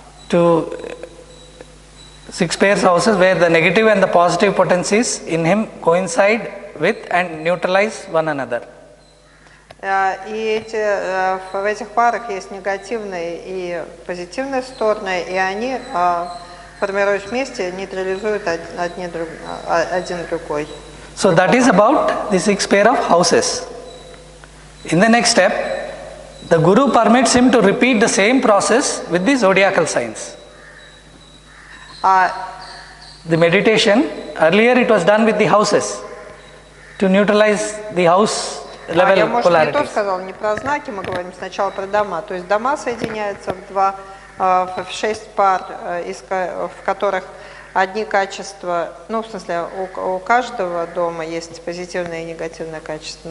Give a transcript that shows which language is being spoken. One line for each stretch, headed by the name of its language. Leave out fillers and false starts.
English: To 6 pairs houses where the negative and the positive potencies in him coincide with and neutralize one another.
Russian: И в этих парах есть негативные и позитивные стороны, и они, формируясь вместе, нейтрализуют один другой.
English: So that is about the 6 pair of houses. In the next step, the Guru permits him to repeat the same process with the zodiacal signs. The meditation, earlier it was done with the houses to neutralize the house level
Russian: Я, может, не то
English: polarities.
Russian: сказал, не про знаки, мы говорим сначала про дома. То есть дома соединяются в 6 пар, в которых одни качества, ну, в смысле, у каждого дома есть позитивное и негативное качество.